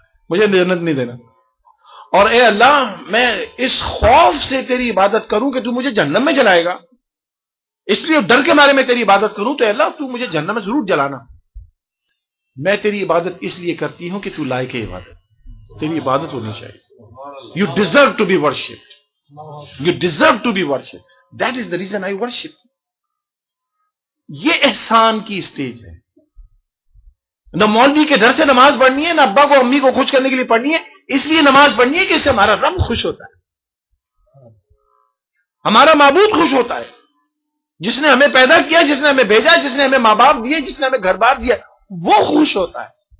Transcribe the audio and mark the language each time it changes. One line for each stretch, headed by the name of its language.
Urdu: مجھے جنت نہیں دینا. اور اے اللہ، میں اس خوف سے تیری عبادت کروں کہ تو مجھے جہنم میں جلائے گا، اس لیے ڈر کے مارے میں تیری عبادت کروں، تو اے اللہ تو مجھے جہنم میں ضرور جلانا. میں تیری عبادت اس لیے کرتی ہوں کہ تو لائق ہے عبادت، تیری عبادت ہونی چاہیے.
English: You deserve to be worshipped. You deserve to be worshipped. That is the reason I worship.
Urdu: یہ احسان کی اسٹیج ہے. نہ مولوی کے ڈر سے نماز پڑھنی ہے، نہ ابا کو امی کو خوش کرنے کے لیے پڑھنی ہے، اس لیے نماز پڑھنی ہے کہ اس سے ہمارا رب خوش ہوتا ہے، ہمارا معبود خوش ہوتا ہے، جس نے ہمیں پیدا کیا، جس نے ہمیں بھیجا، جس نے ہمیں ماں باپ دیے، جس نے ہمیں گھر بار دیا، وہ خوش ہوتا ہے.